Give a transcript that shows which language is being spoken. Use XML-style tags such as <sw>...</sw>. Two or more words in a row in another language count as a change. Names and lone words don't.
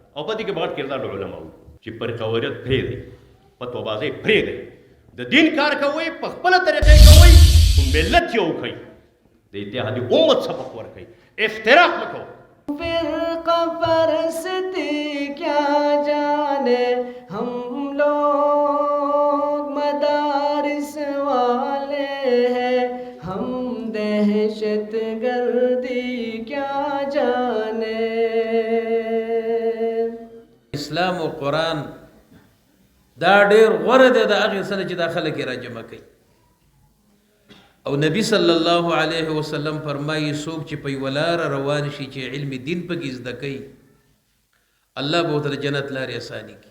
<ps>او په دې کې باید کردار د علماو چې پر قوریت پرېږدئ، فتوابازۍ پرېږدئ، د دین کار کوئ، په خپله طریقې کوئ، خو ملت یو کړئ، د اتحادي امت سبق ورکړئ، افتراق مه کوئ.</ps> <ur>فرقہ پرستی کیا جانے ہم لوگ مدارس والے ہیں، ہم دہشت گردی کیا جانے.</ur> <ps>اسلام او قرآن دا ډېر غوره دی د هغې سره چې دا خلک یې راجمع کوي. او نبی</ps> <ar>صلی الله علیه وسلم</ar> <ps>فرمایي څوک چې په یوه لاره روان شي چې علم دین پکې زده کوي، الله به ورته د جنت لارې اساني کړي.</ps>